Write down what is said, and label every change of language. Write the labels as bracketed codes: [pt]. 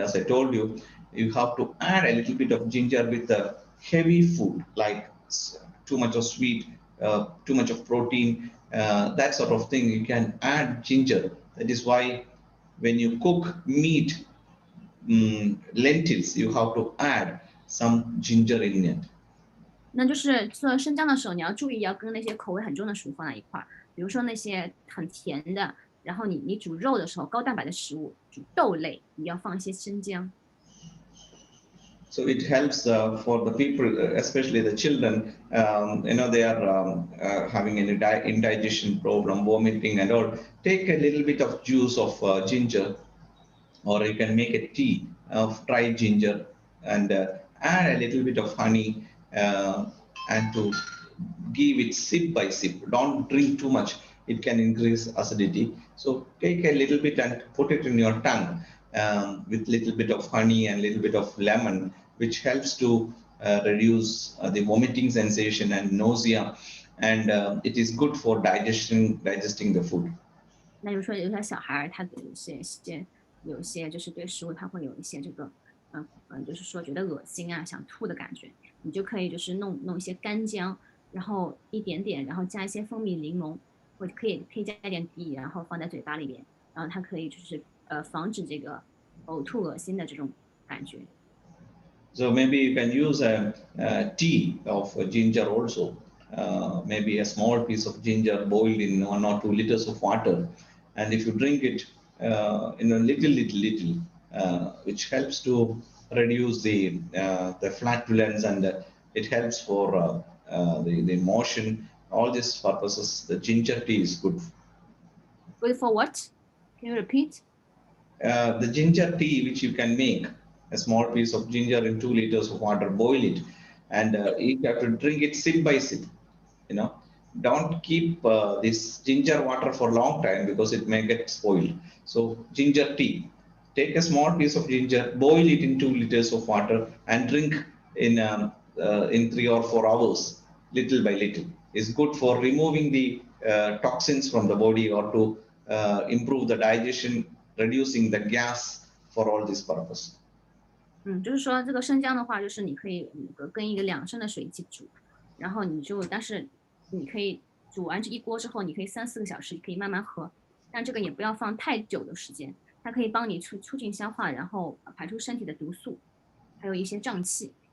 [en] As I told you, you have to add a little bit of ginger with the heavy food like too much of sweet, too much of protein, that sort of thing. You can add ginger. That is why when you cook meat, lentils, you have to add some ginger in it. [zh] 那就是做生姜的时候，你要注意要跟那些口味很重的食物放在一块儿，比如说那些很甜的，然后你煮肉的时候，高蛋白的食物，煮豆类，你要放一些生姜。 [en] So it helps for the people, especially the children. They are having any indigestion problem, vomiting and all. Take a little bit of juice of ginger, or you can make a tea of dried ginger and add a little bit of honey and to give it sip by sip. Don't drink too much. It can increase acidity. So take a little bit and put it in your tongue with little bit of honey and little bit of lemon, which helps to reduce the vomiting sensation and nausea. And it is good for digesting the food. [zh] 那比如说有些小孩他有些就是对食物他会有一些这个就是说觉得恶心啊，想吐的感觉，你就可以就是弄一些干姜，然后一点点，然后加一些蜂蜜柠檬，或者可以加一点滴，然后放在嘴巴里边，然后它可以就是防止这个呕吐恶心的这种感觉。 [en] So maybe you can use a tea of ginger also. Maybe a small piece of ginger boiled in 1 or 2 liters of water, and if you drink it in a little, which helps to reduce the flatulence, and it helps for the motion. All these purposes, the ginger tea is good. Good for what? Can you repeat? The ginger tea, which you can make, a small piece of ginger in 2 liters of water, boil it, and you have to drink it sip by sip. Don't keep this ginger water for a long time because it may get spoiled. So ginger tea, take a small piece of ginger, boil it in 2 liters of water, and drink in 3 or 4 hours, little by little. It's good for removing the toxins from the body, or to improve the digestion, reducing the gas, for all this purpose. [zh] 就是说这个生姜的话，就是你可以跟一个2升的水一起煮，然后但是你可以煮完这一锅之后，你可以3-4个小时可以慢慢喝，但这个也不要放太久的时间，它可以帮你促进消化，然后排出身体的毒素，还有一些胀气。